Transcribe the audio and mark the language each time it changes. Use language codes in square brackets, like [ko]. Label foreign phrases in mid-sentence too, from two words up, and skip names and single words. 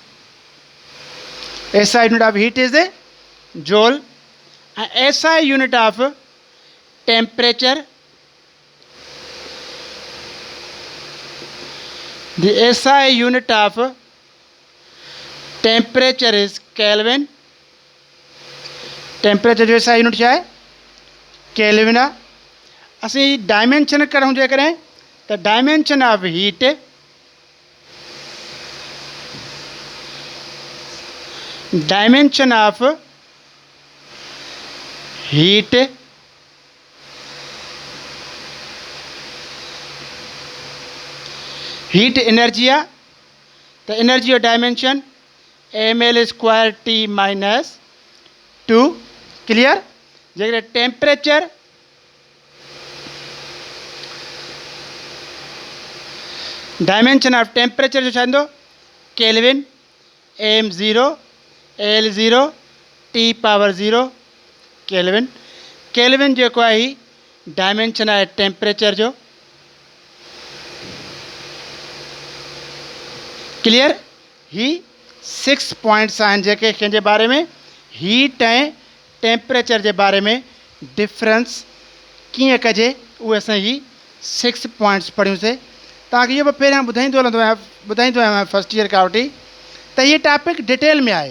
[en] SI unit of heat is joule. And SI unit of temperature, the SI unit of temperature is Kelvin. [sd] टेम्परेचर जो [en] SI unit [sd] छा आहे केल्विन आहे. असीं डायमेंशन करूं जेकॾहिं त [en] dimension of heat dimension of heat heat energy [sd] आहे त [en] energy of dimension ml² T minus 2. [sd] क्लियर. जेकॾहिं टेम्परेचर [en] dimension of temperature [sd] जो छा ईंदो केल्विन m0 L0 T⁻0 केल्विन. केल्विन जेको आहे ही डायमेंशन आहे टेम्परेचर जो. क्लियर. ही 6 पॉइंट्स आहिनि जेके कंहिंजे बारे में हीट ऐं टेम्परेचर जे बारे में डिफरेंस कीअं कजे उहे असां ही 6 पॉइंट्स पढ़ियूंसीं. तव्हांखे इहो बि पहिरियां ॿुधाईंदो आहियां [en] first year [sd] खां वठी त हीअ टॉपिक डिटेल में आहे.